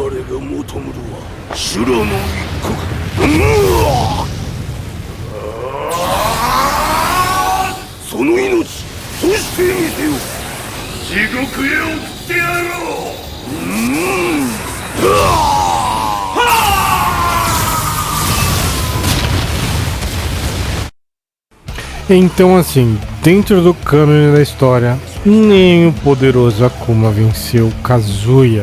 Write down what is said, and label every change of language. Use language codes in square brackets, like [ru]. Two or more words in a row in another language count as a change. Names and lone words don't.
[ja] が求むるは修羅の一刻。その命そしてみせよ。地獄へ送ってやろう。 [pt] Então, assim, dentro do cânone da história, nem o poderoso Akuma venceu Kazuya.